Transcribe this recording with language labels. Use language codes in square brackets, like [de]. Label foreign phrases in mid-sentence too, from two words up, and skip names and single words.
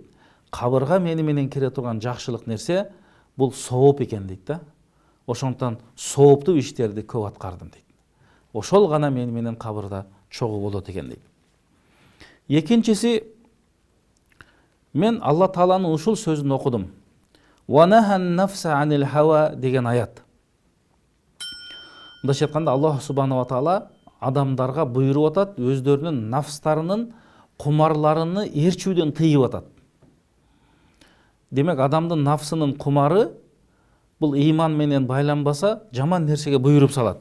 [ky] Кабырга мени менен кире турган жакшылык нерсе бул сооп экен дейт да. Ошондон сооптуу иштерди көп аткардым дейт. Ошол гана мени менен кабырда чогуу болот экен дейт. Экинчиси, мен Алла Тааланын ушул сөзүн окудум. [ar] "ونهى النفس عن الهوى" деген аят. [ky] Мындайча айтканда [ar] الله سبحانه وتعالى [ky] адамдарга буйруп атат, өздөрүнүн нафстарынын кумарларыны ээрчүүдөн тыйып атат. Демек адамдын нафсынын кумары бул ыйман менен байланбаса жаман нерсеге буйруп салат.